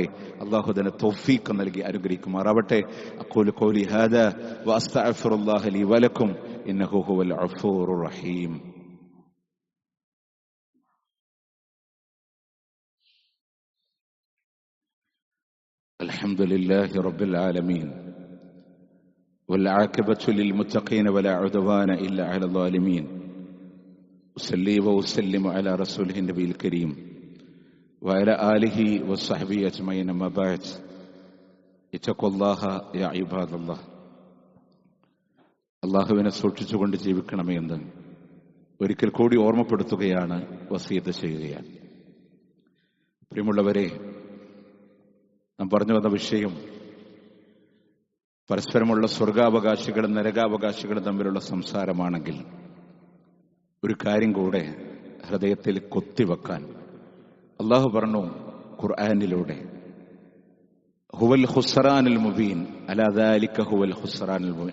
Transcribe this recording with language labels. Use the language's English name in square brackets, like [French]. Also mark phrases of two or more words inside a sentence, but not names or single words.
[Malayalam] അല്ലാഹു അതിന് തൗഫീഖ് നൽകി അനുഗ്രഹിക്കുമാറാവട്ടെ. [Arabic] أقول قولي هذا وأستغفر الله لي ولكم إنه هو الغفور الرحيم. الحمد لله رب العالمين والعاقبة للمتقين ولا عدوان إلا على الظالمين. أصلي وأسلم على رسوله النبي الكريم وعلى آله وصحبه أجمعين أما بعد اتقوا الله يا عباد الله [Malayalam] അള്ളാഹുവിനെ സൂക്ഷിച്ചുകൊണ്ട് ജീവിക്കണമെന്ന് ഒരിക്കൽ കൂടി ഓർമ്മപ്പെടുത്തുകയാണ്, വസിയത്ത് ചെയ്യുകയാണ്. പ്രിയമുള്ളവരെ, നാം പറഞ്ഞു വന്ന വിഷയം പരസ്പരമുള്ള സ്വർഗാവകാശികളും നരകാവകാശികളും തമ്മിലുള്ള സംസാരമാണെങ്കിൽ ഒരു കാര്യം കൂടെ ഹൃദയത്തിൽ കൊത്തിവെക്കാൻ അള്ളാഹു പറഞ്ഞു ഖുർആനിലൂടെ, [Arabic] هو الخسران المبين على ذلك هو الخسران المبين.